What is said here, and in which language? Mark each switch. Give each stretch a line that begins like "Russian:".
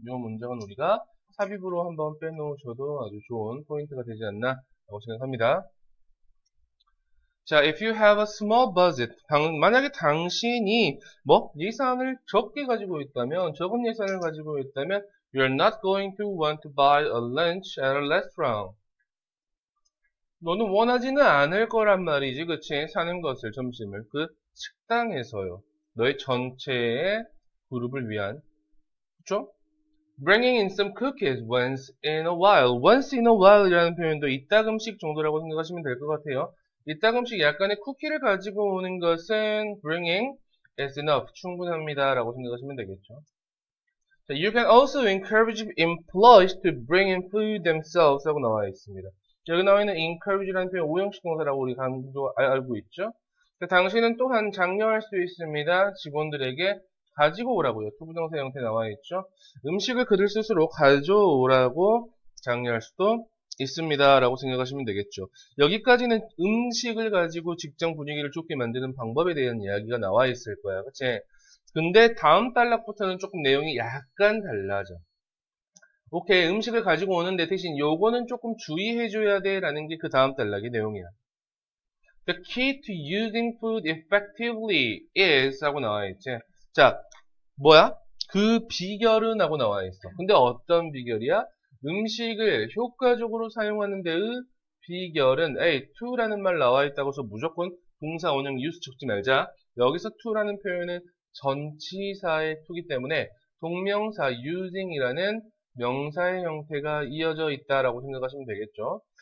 Korean: 이 문장은 우리가 삽입으로 한번 빼놓으셔도 아주 좋은 포인트가 되지 않나 라고 생각합니다.
English: 자, if you have a small budget,
Korean: 만약에 당신이 예산을 적게 가지고 있다면,
English: 적은 예산을 가지고 있다면, you're not going to want to buy a lunch at a restaurant.
Korean: 너는 원하지는 않을 거란 말이지, 그치? 사는 것을, 점심을. 그 식당에서요. 너의 전체의 그룹을 위한. 그쵸?
English: Bringing in some cookies once in a while. once in a while
Korean: 이라는 표현도 이따금씩 정도라고 생각하시면 될 것 같아요. 이따금씩 약간의 쿠키를 가지고 오는 것은
English: bringing is enough.
Korean: 충분합니다. 라고 생각하시면 되겠죠.
English: 자, you can also encourage employees to bring in food themselves
Korean: 하고 나와 있습니다. 여기 나와 있는 encourage라는 표현 오형식 동사라고 우리 알고 있죠. 자, 당신은 또한 장려할 수 있습니다. 직원들에게 가지고 오라고요. 투부정사 형태 나와 있죠. 음식을 그들 스스로 가져오라고 장려할 수도 있습니다. 라고 생각하시면 되겠죠. 여기까지는 음식을 가지고 직장 분위기를 좋게 만드는 방법에 대한 이야기가 나와 있을 거야. 그치? 근데 다음 단락부터는 조금 내용이 약간 달라져. 오케이, 음식을 가지고 오는데 대신 요거는 조금 주의해줘야 돼 라는 게 그 다음 단락의 내용이야.
English: The key to using food effectively is
Korean: 하고 나와 있지. 자, 뭐야? 그 비결은 하고 나와 있어. 근데 어떤 비결이야? 음식을 효과적으로 사용하는 데의 비결은 to라는 말 나와 있다고 해서 무조건 동사 원형 use 적지 말자. 여기서 to라는 표현은 전치사의 to기 때문에 동명사 using이라는 명사의 형태가 이어져 있다라고 생각하시면 되겠죠.